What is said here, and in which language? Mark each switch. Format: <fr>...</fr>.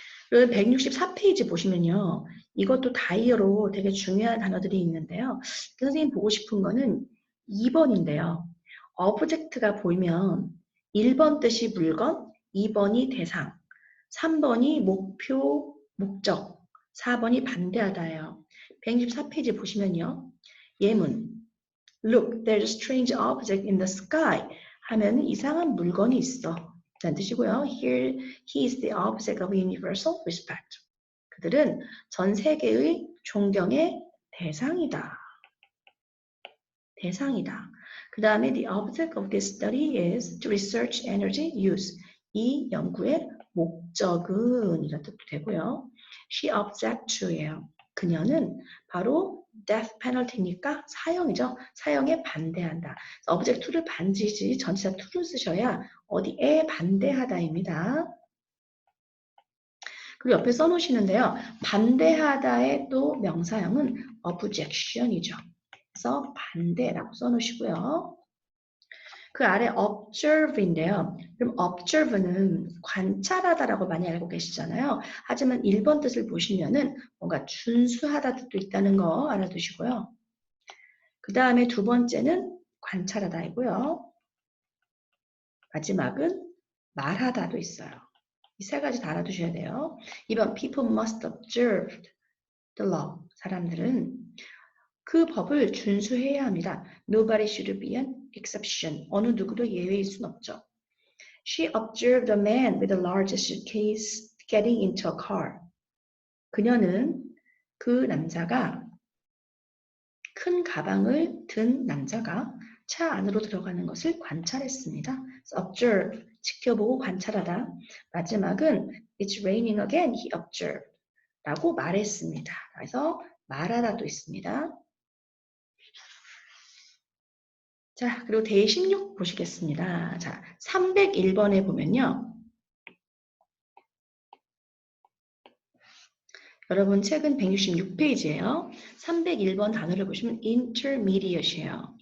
<ko>그리고 164페이지 보시면요. 이것도 다이어로 되게 중요한 단어들이 있는데요. 선생님 보고 싶은 거는 2번인데요. object가 보이면 1번 뜻이 물건, 2번이 대상, 3번이 목표, 목적, 4번이 반대하다예요. 164페이지 보시면요.</ko> <en>예문 Look, there's a strange object in the sky</en> <ko>하면 이상한 물건이 있어 라는 뜻이고요.</ko> <en>Here, he is the object of universal respect.</en> <ko>그들은 전 세계의 존경의 대상이다. 대상이다. 그 다음에</ko> <en>the object of this study is to research energy use.</en> <ko>이 연구의 목적은 이런 뜻도 되고요.</ko> <en>She objects to예요.</en> <ko>그녀는 바로 death penalty니까 사형이죠. 사형에 반대한다. object to를 반지지 전치사 to를 쓰셔야 어디에 반대하다입니다. 그리고 옆에 써놓으시는데요. 반대하다의 또 명사형은 objection이죠. 그래서 반대라고 써놓으시고요. 그 아래 observe인데요. 그럼 observe는 관찰하다라고 많이 알고 계시잖아요. 하지만 1번 뜻을 보시면은 뭔가 준수하다 뜻도 있다는 거 알아두시고요. 그 다음에 두 번째는 관찰하다이고요. 마지막은 말하다도 있어요. 이 세 가지 다 알아두셔야 돼요. 2번</ko> <en>people must observe the law.</en> <ko>사람들은 그 법을 준수해야 합니다.</ko> <en>Nobody should be an exception.</en> <ko>어느 누구도 예외일 순 없죠.</ko> <en>She observed a man with a large suitcase getting into a car.</en> <ko>그녀는 그 남자가 큰 가방을 든 남자가 차 안으로 들어가는 것을 관찰했습니다. observe, 지켜보고 관찰하다. 마지막은</ko> <en>It's raining again, he observed.</en> <ko>라고 말했습니다. 그래서 말하다도 있습니다. 자, 그리고 대16 보시겠습니다. 자, 301번에 보면요. 여러분 책은 166페이지예요. 301번 단어를 보시면 intermediate이에요.</ko>